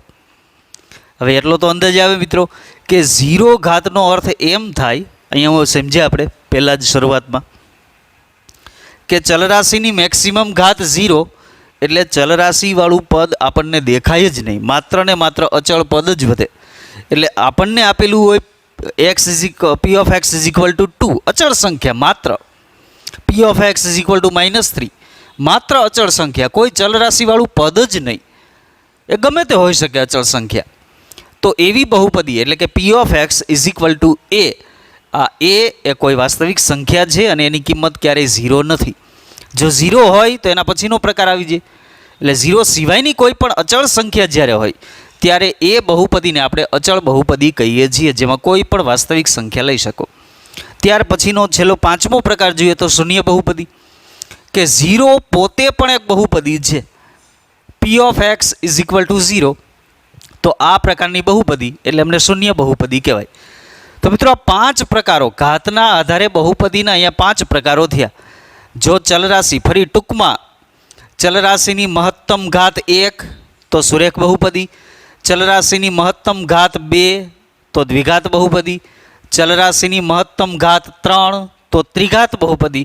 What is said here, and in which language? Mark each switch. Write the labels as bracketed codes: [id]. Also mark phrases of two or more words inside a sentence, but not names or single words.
[gu] હવે એટલો તો અંદાજ આવે મિત્રો કે 0 ઘાતનો અર્થ એમ થાય, અહીંયા સમજ્યા આપણે પહેલાં જ શરૂઆતમાં, કે ચલરાશિની મેક્સિમમ ઘાત 0 એટલે ચલરાશિવાળું પદ આપણને દેખાય જ નહીં, માત્ર ને માત્ર અચળ પદ જ વધે. એટલે આપણને આપેલું હોય [en] p of x is equal to 2 [gu] અચળ સંખ્યા, માત્ર [en] p of x is equal to -3 [gu] માત્ર અચળ સંખ્યા, કોઈ ચલરાશિવાળું પદ જ નહીં, એ ગમે તે હોઈ શકે અચળ સંખ્યા. તો એવી બહુપદી એટલે કે [en] p of x is equal to a, [gu] આ એ કોઈ વાસ્તવિક સંખ્યા છે અને એની કિંમત ક્યારેય 0 નથી. જો 0 હોય તો એના પછીનો પ્રકાર આવી જાય. એટલે 0 સિવાયની કોઈ પણ અચળ સંખ્યા જ્યારે હોય ત્યારે એ બહુપદીને આપણે અચળ બહુપદી કહીએ છીએ, જેમાં કોઈ પણ વાસ્તવિક સંખ્યા લઈ શકો. ત્યાર પછીનો છેલ્લો 5મો પ્રકાર જોઈએ તો શૂન્ય બહુપદી, કે 0 પોતે પણ એક બહુપદી છે, [en] p of x is equal to 0. [gu] તો આ પ્રકારની બહુપદી એટલે એમને શૂન્ય બહુપદી કહેવાય. તો મિત્રો આ 5 પ્રકારો, ઘાતના આધારે બહુપદીના અહીંયા 5 પ્રકારો થયા. જો ચલરાશિ, ફરી ટૂંકમાં, ચલરાશિની મહત્તમ ઘાત 1 તો સુરેખ બહુપદી, ચલરાશિની મહત્તમ ઘાત 2 તો દ્વિઘાત બહુપદી, ચલરાશિની મહત્તમ ઘાત 3 તો ત્રિઘાત બહુપદી.